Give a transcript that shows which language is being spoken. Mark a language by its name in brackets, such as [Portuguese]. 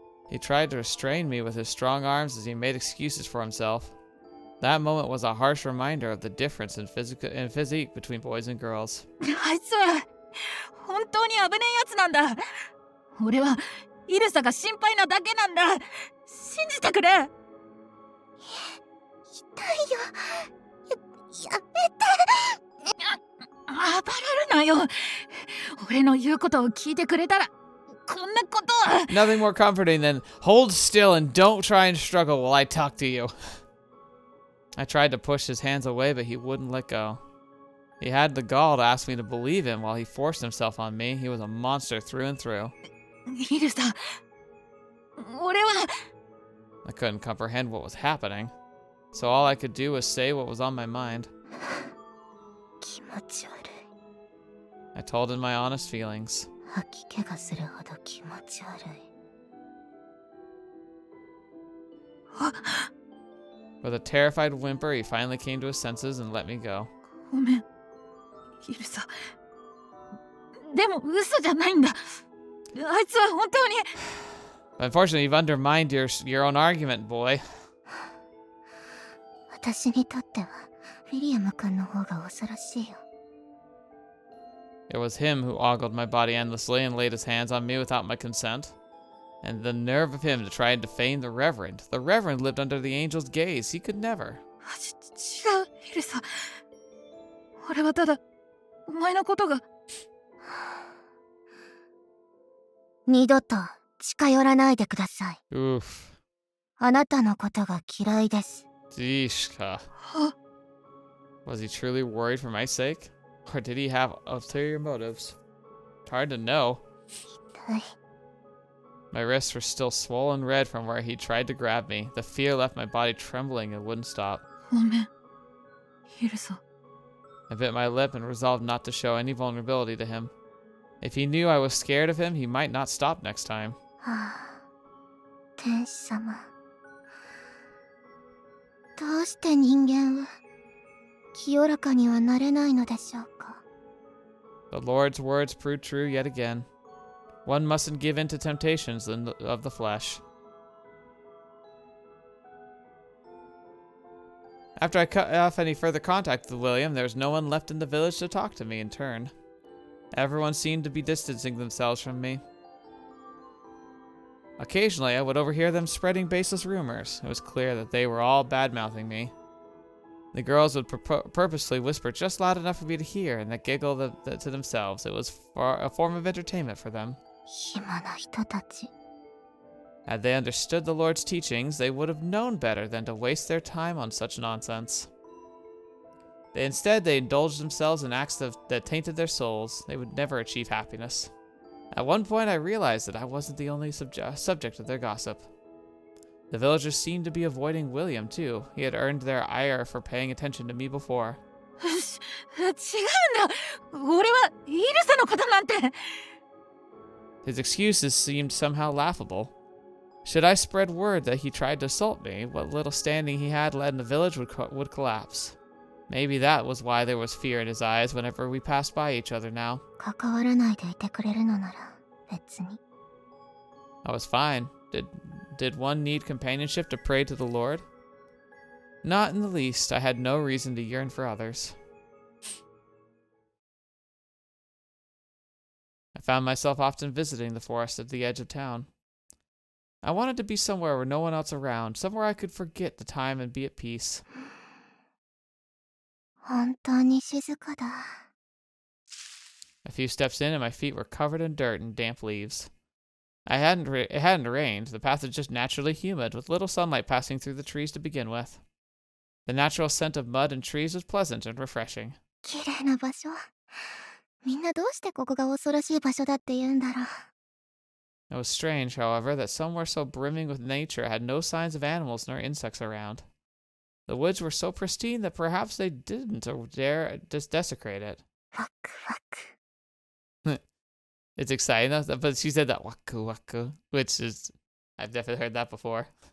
[English] He tried to restrain me with his strong arms as he made excuses for himself. That moment was a harsh reminder of the difference in physique between boys and girls. [Japanese] あいつは本当に危ねえやつなんだ。俺はイルサが心配なだけなんだ。信じてくれ。痛いよ。やめて。暴れるなよ。俺の言うことを聞いてくれたらこんなことは。 [English] Nothing more comforting than hold still and don't try and struggle while I talk to you. I tried to push his hands away, but he wouldn't let go. He had the gall to ask me to believe him while he forced himself on me. He was a monster through and through. [Japanese] イルサ、俺は。 [English] I couldn't comprehend what was happening, so all I could do was say what was on my mind. [Japanese] 気持ち悪い。 [English] I told him my honest feelings. [Japanese] 吐き気がするほど気持ち悪い。 [English] With a terrified whimper, he finally came to his senses and let me go. [Japanese] ごめん、イルサ。でも嘘じゃないんだ。あいつは本当に。 [English] Unfortunately, you've undermined your own argument, boy. [Japanese] 私にとってはウィリアム君の方が恐ろしいよ。 [English] It was him who ogled my body endlessly and laid his hands on me without my consent. And the nerve of him to try and defame the Reverend. The Reverend lived under the angel's gaze. He could never. [Japanese] 違う、イルサ。俺はただお前のことが。二度と近寄らないでください。 Oof. あなたのことが嫌いです。 Zishka. [English] Was he truly worried for my sake? Or did he have ulterior motives? It's hard to know. [Japanese] 痛い。 [English] My wrists were still swollen red from where he tried to grab me. The fear left my body trembling and wouldn't stop. [Japanese] ごめん、イルサ。 [English] I bit my lip and resolved not to show any vulnerability to him. If he knew I was scared of him, he might not stop next time. [Japanese] はあ、天使様。どうして人間は清らかにはなれないのでしょうか。 [English] The Lord's words proved true yet again. One mustn't give in to temptations of the flesh. After I cut off any further contact with William, there was no one left in the village to talk to me in turn. Everyone seemed to be distancing themselves from me. Occasionally, I would overhear them spreading baseless rumors. It was clear that they were all bad-mouthing me. The girls would purposely whisper just loud enough for me to hear and then giggle to themselves. It was a form of entertainment for them. [Japanese] 暇な人たち。 [English] Had they understood the Lord's teachings, they would have known better than to waste their time on such nonsense. Instead, they indulged themselves in acts that tainted their souls. They would never achieve happiness. At one point, I realized that I wasn't the only subject of their gossip. The villagers seemed to be avoiding William, too. He had earned their ire for paying attention to me before. [Japanese] 違うんだ。俺はイルサのことなんて。 [English] His excuses seemed somehow laughable. Should I spread word that he tried to assault me, what little standing he had led in the village would collapse. Maybe that was why there was fear in his eyes whenever we passed by each other now. [Japanese] 関わらないでいてくれるのなら別に。 [English] I was fine. Did one need companionship to pray to the Lord? Not in the least. I had no reason to yearn for others. I found myself often visiting the forest at the edge of town. I wanted to be somewhere where no one else around, somewhere I could forget the time and be at peace. [Japanese] 本当に静かだ。 [English] A few steps in and my feet were covered in dirt and damp leaves. It hadn't rained. The path was just naturally humid, with little sunlight passing through the trees to begin with. The natural scent of mud and trees was pleasant and refreshing. [Japanese] 綺麗な場所。みんなどうしてここが恐ろしい場所だって言うんだろう。 [English] It was strange, however, that somewhere so brimming with nature had no signs of animals nor insects around. The woods were so pristine that perhaps they didn't dare desecrate it. [Japanese] ワクワク。 [English] It's exciting, though, but she said that waku waku, which is, I've definitely heard that before.